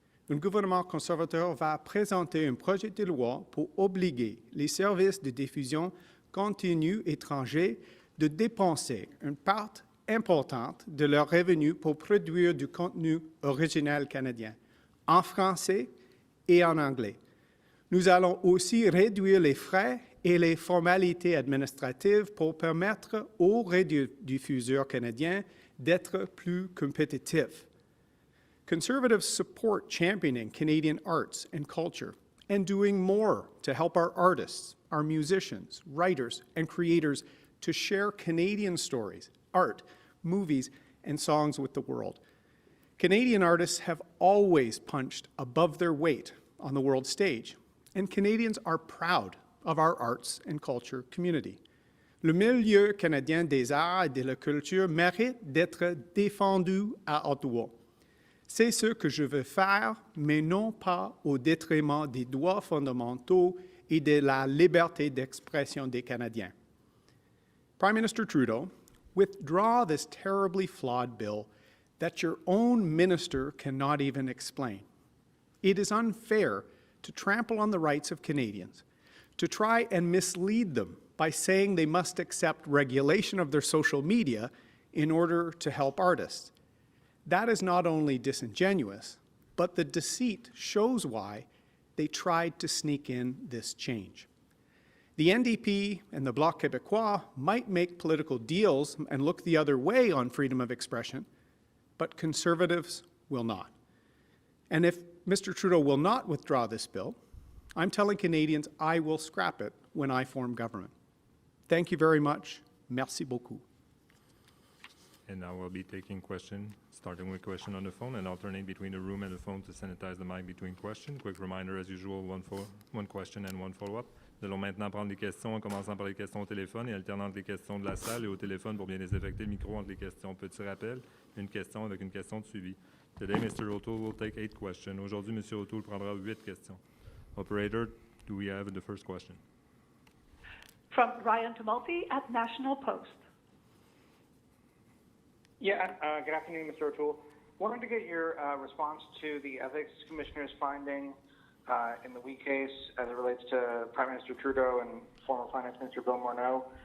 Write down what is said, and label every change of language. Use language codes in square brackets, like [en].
[fr] Un gouvernement conservateur va présenter un projet de loi pour obliger les services de diffusion continue étrangers de dépenser une part importante de leurs revenus pour produire du contenu original canadien, en français et en anglais. Nous allons aussi réduire les frais et les formalités administratives pour permettre aux radiodiffuseurs canadiens d'être plus compétitifs. [en] Conservatives support championing Canadian arts and culture and doing more to help our artists, our musicians, writers, and creators to share Canadian stories, art, movies, and songs with the world. Canadian artists have always punched above their weight on the world stage, and Canadians are proud of our arts and culture community. [fr] Le milieu canadien des arts et de la culture mérite d'être défendu à Ottawa. C'est ce que je veux faire, mais non pas au détriment des droits fondamentaux et de la liberté d'expression des Canadiens. [en] Prime Minister Trudeau, withdraw this terribly flawed bill that your own minister cannot even explain. It is unfair to trample on the rights of Canadians, to try and mislead them by saying they must accept regulation of their social media in order to help artists. That is not only disingenuous, but the deceit shows why they tried to sneak in this change. The NDP and the Bloc Québécois might make political deals and look the other way on freedom of expression, but Conservatives will not. And if Mr. Trudeau will not withdraw this bill, I'm telling Canadians I will scrap it when I form government. Thank you very much. [fr] Merci beaucoup. [en] And now we'll be taking questions, starting with question on the phone and alternate between the room and the phone to sanitize the mic between questions. Quick reminder, as usual, one question and one follow-up. [fr] Nous allons maintenant prendre les questions en commençant par les questions au téléphone et alternant entre les questions de la salle et au téléphone pour bien désinfecter le micro entre les questions. Petit rappel, une question avec une question de suivi. [en] Today, Mr. O'Toole will take 8 questions. [fr] Aujourd'hui, M. O'Toole prendra 8 questions. [en] Operator, do we have the first question? From Ryan Tumulty at National Post. Yeah, good afternoon, Mr. O'Toole. Wanted to get your response to the Ethics Commissioner's finding in the Wee case as it relates to Prime Minister Trudeau and former Finance Minister Bill Morneau.